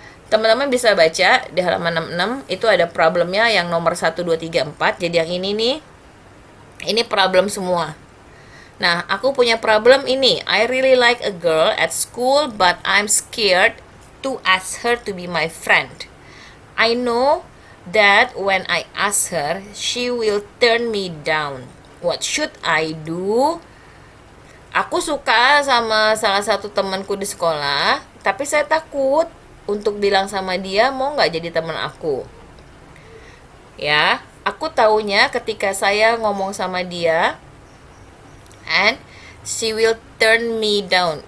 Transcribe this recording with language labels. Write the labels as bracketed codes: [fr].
[id] Teman-teman bisa baca di halaman 66, itu ada problemnya yang nomor 1, 2, 3, 4. Jadi yang ini nih, ini problem semua. Nah, aku punya problem ini. [en] I really like a girl at school, but I'm scared to ask her to be my friend. I know that when I ask her, she will turn me down. What should I do? [id] Aku suka sama salah satu temanku di sekolah, tapi saya takut untuk bilang sama dia mau nggak jadi teman aku. Ya, aku taunya ketika saya ngomong sama dia, and she will turn me down.